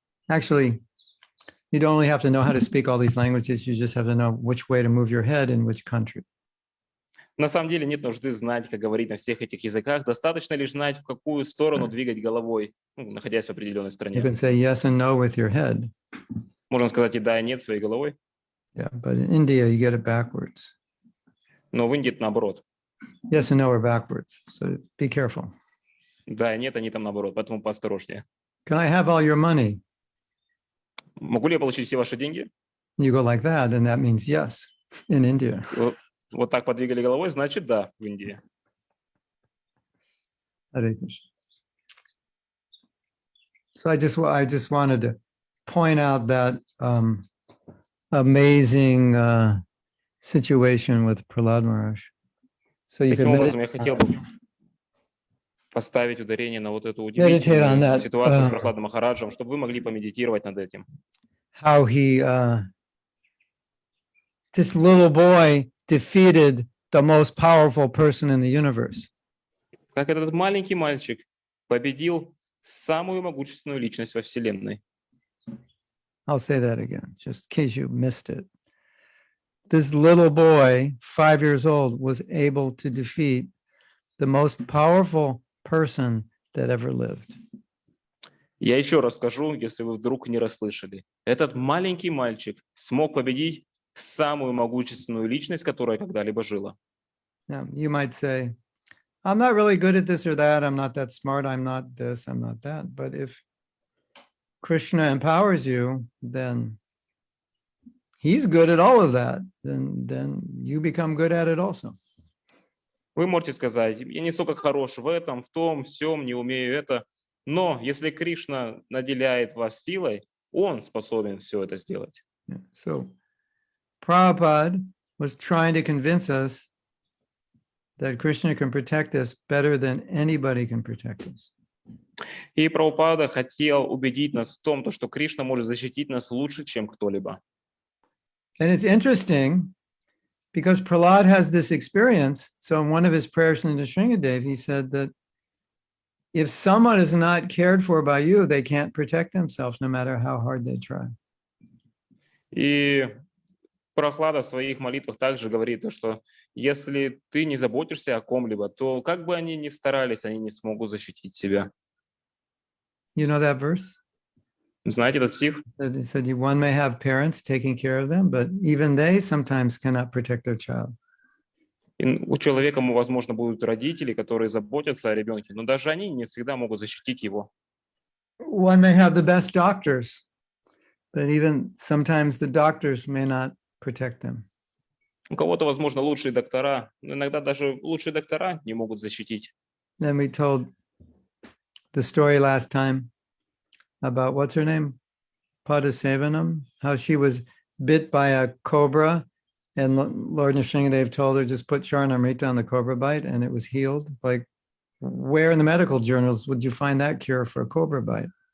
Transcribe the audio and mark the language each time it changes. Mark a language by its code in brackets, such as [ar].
[en] Actually, you don't only have to know how to speak all these languages, you just have to know which way to move your head in which country. [ru] На самом деле нет нужды знать, как говорить на всех этих языках. Достаточно лишь знать, в какую сторону двигать головой, находясь в определенной стране. [en] can say yes and no with your head. [ru] Можно сказать и да, и нет своей головой, [en] Yeah, but in India, you get it backwards. [ru] но в Индии это наоборот. [en] Yes and no are backwards. So be careful. [ru] Да и нет, они там наоборот, поэтому поосторожнее. [en] Can I have all your money? [ru] Могу ли я получить все ваши деньги? [en] You go like that, and that means yes in India. [ru] Вот так подвигали головой, значит да, в Индии. [en] Hare Krishna. So I just wanted to point out that amazing situation with Prahlad Maharaj. So you can [ru] образом, я хотел бы поставить ударение на вот эту [en] Meditate on [ru] удивительную [en] that, [ru] ситуацию с Прохладом Махараджем, чтобы вы могли помедитировать над этим. [en] how he, this little boy defeated the most powerful person in the universe. [ru] Как этот маленький мальчик победил самую могущественную личность во Вселенной. [en] I'll say that again, just in case you missed it. This little boy, 5 years old, was able to defeat the most powerful person that ever lived. [ru] Я еще раз скажу, если вы вдруг не расслышали. Этот маленький мальчик смог победить самую могущественную личность, которая когда-либо жила. [en] Now, you might say, I'm not really good at this or that. I'm not that smart. I'm not this. I'm not that. But if Krishna empowers you, then he's good at all of that. Then you become good at it also. [ru] Вы можете сказать, я не столько хорош в этом, в том, всем, не умею это. Но если Кришна наделяет вас силой, он способен все это сделать. [en] Yeah. So Prabhupada was trying to convince us that Krishna can protect us better than anybody can protect us. [ru] И Прабхупада хотел убедить нас в том, что Кришна может защитить нас лучше, чем кто-либо. [en] And it's interesting because Prahlad has this experience. So in one of his prayers in the Nrsingadev, he said that if someone is not cared for by you, they can't protect themselves no matter how hard they try. [ru] И Прохлада в своих молитвах также говорит, что если ты не заботишься о ком-либо, то как бы они ни старались, они не смогут защитить себя. [en] You know that verse? [ru] Знаете этот стих? [en] That it said one may have parents taking care of them, but even they sometimes cannot protect their child. [ru] И у человека, возможно, будут родители, которые заботятся о ребенке, но даже они не всегда могут защитить его. [en] One may have the best doctors, but even sometimes the doctors may not protect them. [ru] У кого-то, возможно, лучшие доктора, но иногда даже лучшие доктора не могут защитить. [en] Then we told the story last time about what's her name? Padasevanam, how she was bit by a cobra, and Lord Nrsingadev told her just put Charnamrita on the cobra bite and it was healed. Like, where in the medical journals would you find that cure for a cobra bite?